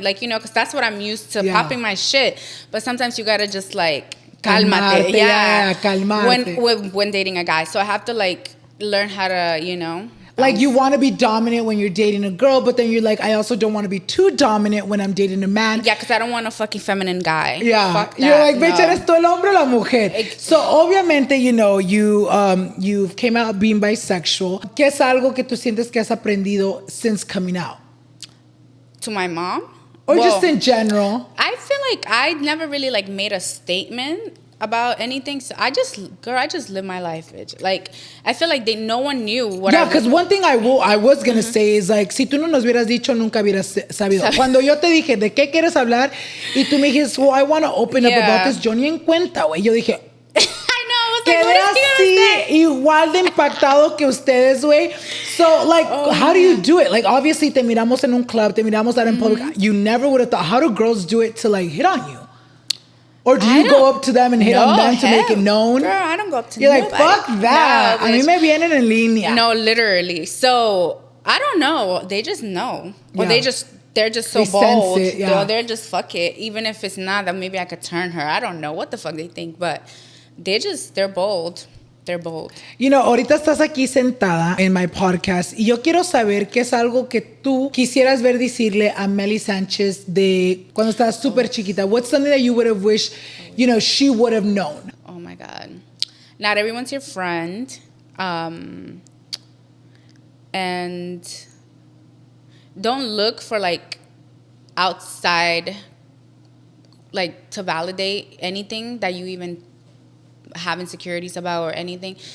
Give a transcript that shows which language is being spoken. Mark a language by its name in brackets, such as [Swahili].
[English] Like, you know, because that's what I'm used to, popping my shit. But sometimes you gotta just like... [Spanish] Calmate. Calmate. [English] When dating a guy. So I have to like learn how to, you know. Like you want to be dominant when you're dating a girl, but then you're like, I also don't want to be too dominant when I'm dating a man. Yeah, because I don't want a fucking feminine guy. Yeah. Fuck that. You're like, bitch, [Spanish] eres tú el hombre o la mujer. [English] So obviamente, you know, you came out being bisexual. [Spanish] ¿Qué es algo que tú sientes que has aprendido [English] since coming out? To my mom? Or just in general? I feel like I never really like made a statement about anything. So I just live my life, bitch. Like, I feel like no one knew what I was. Yeah, because one thing I was going to say is like, [Spanish] si tú no nos hubieras dicho, nunca hubieras sabido. Cuando yo te dije, ¿de qué quieres hablar? Y tú me dijiste, [English] well, I want to open up about this. [Spanish] Yo ni en cuenta, güey. Yo dije... Quedé así igual de impactado que ustedes, güey. [English] So, like, how do you do it? Like, obviously, [Spanish] te miramos en un club, te miramos [English] out in public. You never would have thought. How do girls do it to, like, hit on you? Or do you go up to them and hit on them to make it known? Girl, I don't go up to You're like, fuck that. [Spanish] No, a mí me vienen en línea. [English] No, literally. So, I don't know. They just know. Or they're just so bold. Sense it, They're just, fuck it. Even if it's not, that maybe I could turn her. I don't know what the fuck they think, but... They're bold. They're bold. You know, [Spanish] ahorita estás aquí sentada en [English] my podcast [Spanish] y yo quiero saber qué es algo que tú quisieras ver decirle a Melly Sanchez de cuando estabas súper chiquita. [English] What's something that you would have wished, you know, she would have known? Oh my God. Not everyone's your friend. And don't look for like outside, like to validate anything that you even have insecurities about or anything.